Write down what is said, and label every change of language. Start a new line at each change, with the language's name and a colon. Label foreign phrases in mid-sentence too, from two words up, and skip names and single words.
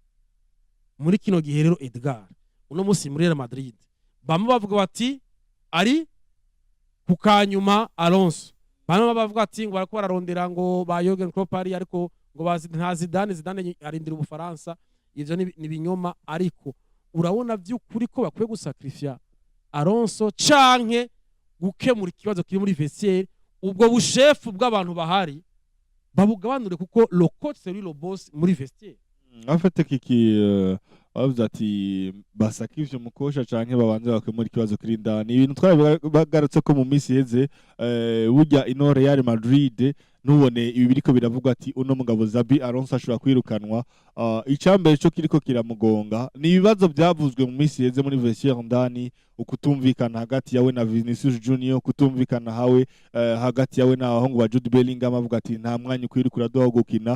Rundi: Muri kino gihe rero Edgar uno munsi muri Real Madrid bamwe bavuga bati ari kukanyuma Alonso, bamwe bavuga ati ngo barako bararondera ngo ba Jurgen Klopp ari ariko ngo bazi nta Zidane arindira Ubufaransa. Ivyo ni binyoma, ariko urabona by'ukuri ko bakwiye gusacrifier Alonso canke gukemura ikibazo kiri muri vestiaire, ubwo bushefu bw'abantu bahari babugabanure kuko
French: le coach c'est lui le boss
Rundi: muri vestiaire.
French: En fait
Rundi: kiki bavuze ati basacrifice umukosha canke babanze bakemura ikibazo kiri ndani. Ibintu twabagarutse ko mu minsi heze burya ino Real Madrid nubone ibi biriko biravugwa ati uno mugabo Xabi Alonso ashobora kwirukanwa. Icambere cyo kiriko kiramugonga ni ibibazo byavuzwe mu minsi heze muri vestiaire ndani, ukutumvikana hagati yawe na Vinicius Junior, kutumvikana hawe hagati yawe na abahungu ba Jude Bellingham avuga ati nta mwanya kwirukura doho gukina.